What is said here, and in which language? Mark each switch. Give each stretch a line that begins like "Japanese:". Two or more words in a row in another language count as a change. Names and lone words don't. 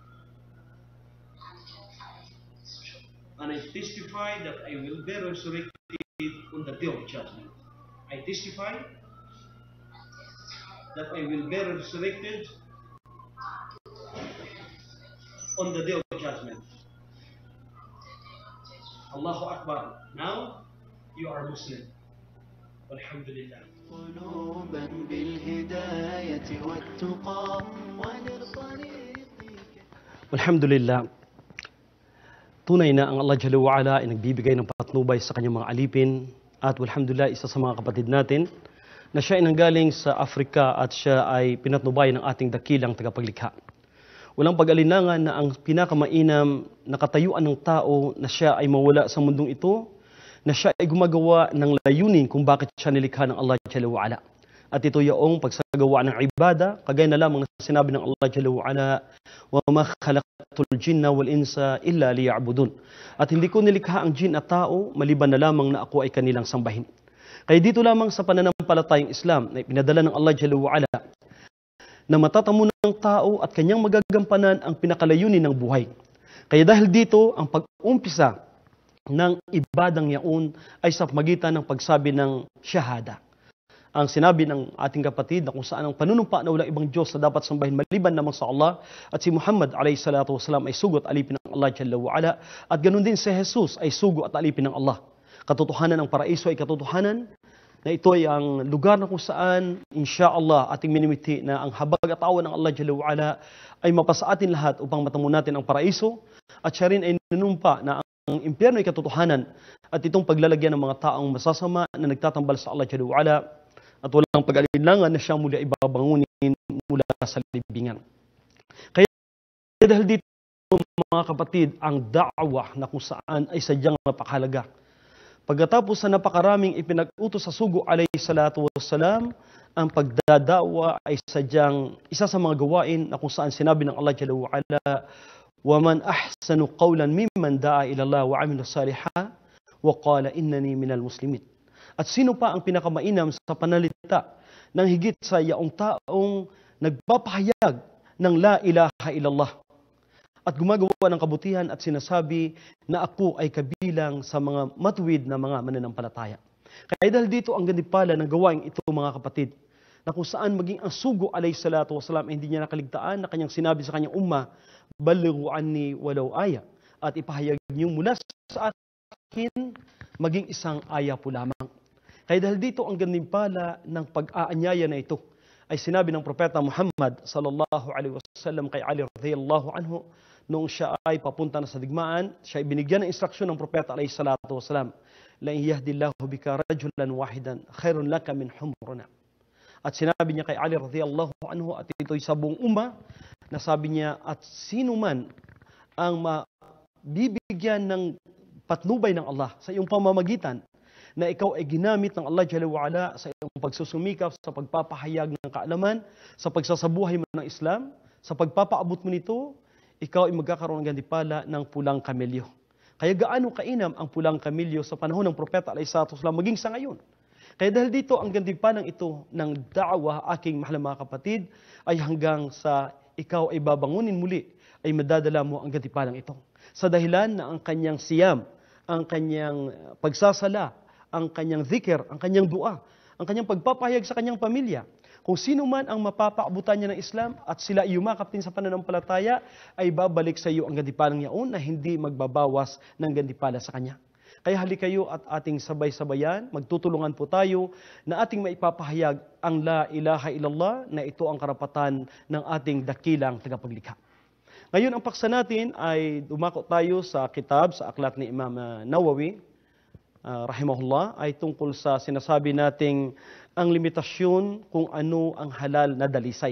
English: And I testify that I will be resurrected on the day of judgment. I testify that I will be resurrected on the day of judgment.
Arabic: الله أكبر.
English: Now you are Muslim. Alhamdulillah.
Arabic: قلوبا بالهداية والتقى وللطريق. Alhamdulillah.
Filipino: Tunay na ang Allah
Arabic: جل وعلا
Filipino: ay nagbibigay ng patnubay sa kanyang mga alipin. At alhamdulillah, isa sa mga kapatid natin na siya ay nanggaling sa Afrika at siya ay pinatnubay ng ating dakilang tagapaglikha. Walang pag-alinlangan na ang pinakamainam na katayuan ng tao na siya ay mawala sa mundong ito, na siya ay gumagawa ng layunin kung bakit siya nilikha ng Allah
Arabic: جل وعلا.
Filipino: At ito yung pagsagawa ng ibada, kagaya na lamang na sinabi ng Allah
Arabic: جل وعلا, وَمَا خَلَقْتُ الْجِنَّ وَالْإِنسَ إِلَّا لِيَعْبُدُونَ.
Filipino: At hindi ko nilikha ang jin at tao, maliban na lamang na ako ay kanilang sambahin. Kaya dito lamang sa pananampalatayang Islam na ipinadala ng Allah
Arabic: جل وعلا,
Filipino: na matatamo ng tao at kanyang magagampanan ang pinakalayunin ng buhay. Kaya dahil dito, ang pag-umpisa ng ibadang yaon ay sa magitan ng pagsabi ng shahada. Ang sinabi ng ating kapatid na kung saan ang panunumpa na walang ibang Diyos na dapat sambahin maliban namang sa Allah at si Muhammad
Arabic: عليه الصلاة والسلام
Filipino: ay sugo at alipin ng Allah
Arabic: جل وعلا
Filipino: at ganun din si Jesus ay sugo at alipin ng Allah. Katotohanan ng paraiso ay katotohanan na ito ay ang lugar na kung saan insyaAllah ating minimiti na ang habag at awa ng Allah
Arabic: جل وعلا
Filipino: ay mapasa atin lahat upang matamo natin ang paraiso at siya rin ay nanumpa na ang impyerno ay katotohanan at itong paglalagyan ng mga taong masasama na nagtatambal sa Allah
Arabic: جل وعلا
Filipino: at walang pag-alinlangan na siyang muli ibabangunin mula sa libingan. Kaya dahil dito mga kapatid, ang da'wah na kung saan ay sadyang napakahalaga. Pagkatapos sa napakaraming ipinag-utos sa sugo
Arabic: عليه الصلاة والسلام,
Filipino: ang pagdadawa ay sadyang isa sa mga gawain na kung saan sinabi ng Allah
Arabic: جل وعلا, وَمَنْ أَحْسَنُ قَوْلًا مِمَّنْ دَعَا إِلَى اللَّهِ وَعَمِلَ صَالِحًا وَقَالَ إِنَّنِي مِنَ الْمُسْلِمِينَ.
Filipino: At sino pa ang pinakamainam sa panalita ng higit sa yaong taong nagpapahayag ng
Arabic: لا إله إلا الله
Filipino: at gumagawa ng kabutihan at sinasabi na ako ay kabilang sa mga matuwid na mga mananampalataya. Kaya dahil dito ang ganipala ng gawaing ito, mga kapatid, na kung saan maging ang sugo
Arabic: عليه الصلاة والسلام
Filipino: ay hindi niya nakaligtaan na kanyang sinabi sa kanyang umma,
Arabic: بلغوا عني ولو آية,
Filipino: at ipahayag niyo mula sa akin maging isang aya po lamang. Kaya dahil dito ang ganipala ng pag-aanyaya na ito ay sinabi ng propeta Muhammad
Arabic: صلى الله عليه وسلم
Filipino: kay Ali
Arabic: رضي الله عنه
Filipino: noong siya ay papunta na sa digmaan, siya ay binigyan ng instruksyon ng propeta
Arabic: عليه الصلاة والسلام, لأن يهدي الله بك رجلا واحدا خير لك من حمر.
Filipino: At sinabi niya kay Ali
Arabic: رضي الله عنه,
Filipino: at ito'y sa buong umma, na sabi niya, at sino man ang mabibigyan ng patnubay ng Allah sa iyong pamamagitan, na ikaw ay ginamit ng Allah
Arabic: جل وعلا
Filipino: sa iyong pagsusumikap, sa pagpapahayag ng kaalaman, sa pagsasabuhay mo ng Islam, sa pagpapaabot mo nito, ikaw ay magkakaroon ng gantimpala ng pulang kamelyo. Kaya gaano kainam ang pulang kamelyo sa panahon ng propeta
Arabic: عليه الصلاة والسلام
Filipino: maging sa ngayon. Kaya dahil dito ang gantimpalang ito ng da'wah, aking mahal mga kapatid, ay hanggang sa ikaw ay babangunin muli, ay madadala mo ang gantimpalang ito. Sa dahilan na ang kanyang siyam, ang kanyang pagsasala, ang kanyang zikir, ang kanyang dua, ang kanyang pagpapahayag sa kanyang pamilya. Kung sino man ang mapapaabutan niya ng Islam at sila yumakap din sa pananampalataya, ay babalik sa iyo ang gantimpalang yaon na hindi magbabawas ng gantipala sa kanya. Kaya halika kayo at ating sabay-sabayan, magtutulungan po tayo na ating maipapahayag ang
Arabic: لا إله إلا الله,
Filipino: na ito ang karapatan ng ating dakilang tagapaglikha. Ngayon, ang paksa natin ay dumako tayo sa kitab, sa aklat ni Imam Nawawi, rahimahullah, ay tungkol sa sinasabi nating ang limitasyon kung ano ang halal na dalisay.